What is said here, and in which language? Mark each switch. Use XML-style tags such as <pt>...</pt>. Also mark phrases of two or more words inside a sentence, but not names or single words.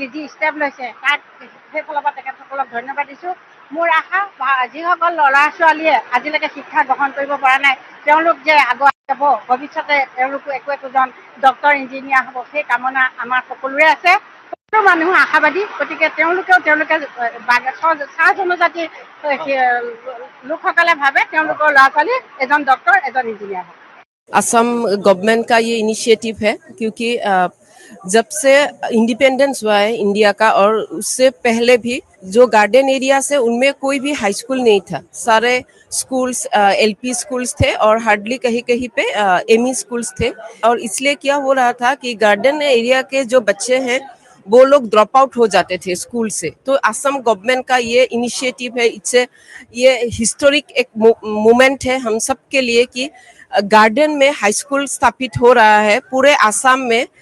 <as>যি ষ্টেপ লৈছে তাক সেইফালৰ পৰা তেখেতসকলক ধন্যবাদ দিছোঁ মোৰ আশা যিসকল ল'ৰা ছোৱালীয়ে আজিলৈকে শিক্ষা গ্ৰহণ কৰিব পৰা নাই তেওঁলোক যে আগুৱাই যাব ভৱিষ্যতে তেওঁলোকো একোজন</as> <en>doctor engineer</en> <as>হ'ব সেই কামনা আমাৰ সকলোৰে আছে সকলো মানুহ আশাবাদী গতিকে তেওঁলোকে চাহ জনজাতি লোকসকলে ভাবে তেওঁলোকৰ ল'ৰা ছোৱালী এজন ডক্টৰ এজন ইঞ্জিনিয়াৰ হ'ব</as> <hi>असम गवर्नमेंट का ये इनिशिएटिव है क्योंकि जब से इंडिपेंडेंस हुआ है इंडिया का और उससे पहले भी जो</hi> <en>garden areas</en> <hi>है उनमें कोई भी</hi> <en>high school</en> <hi>नहीं था सारे स्कूल्स</hi> <en>LP schools</en> <hi>थे और हार्डली कहीं कहीं पे</hi> <en>ME schools</en> <hi>थे और इसलिए क्या हो रहा था कि</hi> <en>garden area</en> <hi>के जो बच्चे हैं वो लोग</hi> <en>drop out</en> <hi>हो जाते थे स्कूल से तो असम गवर्नमेंट का ये इनिशिएटिव है इससे ये हिस्टोरिक एक मोमेंट है हम सब के लिए कि गार्डन में</hi> <en>high school</en> <hi>स्थापित हो रहा है पूरे आसाम में</hi>